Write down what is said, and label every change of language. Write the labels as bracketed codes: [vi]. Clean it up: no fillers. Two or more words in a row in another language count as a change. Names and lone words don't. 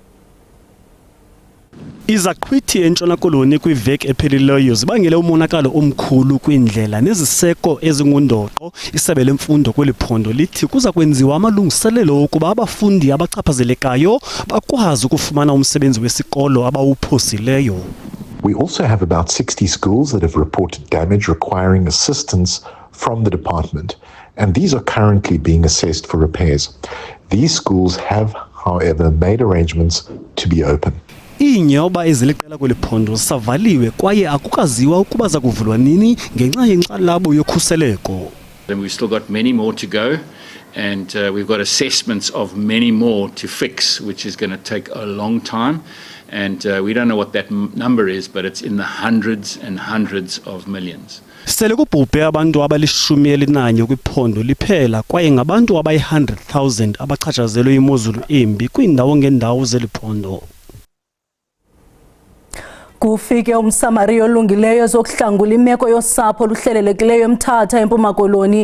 [xh] Izaqhwithi eNtshona Koloni kwiveki ephelileyo zibangele umonakalo omkhulu kwindlela neziseko ezingundoqo. Isebe lemfundo kweli phondo lithi kuza kwenziwa amalungiselelo ukuba abafundi abachaphazelekayo bakwazi ukufumana umsebenzi wesikolo abawuphosileyo. [en] We also have about 60 schools that have reported damage requiring assistance from the department, and these are currently being assessed for repairs. These schools have, however, made arrangements to be open. [xh] Iinyoba eziliqela kweli phondo savaliwe kwaye akukaziwa ukuba za kuvulwa nini ngenxa yenkxalabo yokhuseleko. [en] And we've still got many more to go, and we've got assessments of many more to fix, which is going to take a long time, and we don't know what that number is, but it's in the hundreds and hundreds of millions. [xh] Sele kubhubhe abantu abali-11 kwiphondo liphela kwaye ngabantu abayi-100,000 abachatshazelwe imozulu embi kwiindawo ngeendawo zeliphondo. Kufike umsamariya olungileyo zokuhlangula imeko yosapho luhlelelekileyo eMthatha eMpuma Koloni.